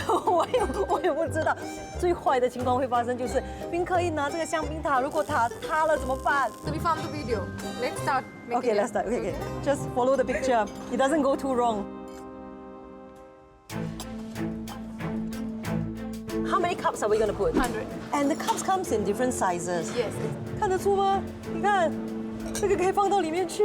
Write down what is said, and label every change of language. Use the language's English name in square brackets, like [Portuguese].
[Chinese] 我也不知道，最坏的情况会发生就是宾客一拿这个香槟塔，如果塔塌了怎么办 [English] So we found the video. Let's start. Okay, let's start. Okay. Just follow the picture. It doesn't go too wrong. How many cups are we going to put? 100. And the cups comes in different sizes. Yes. [Chinese] 看得出吗？你看，这个可以放到里面去。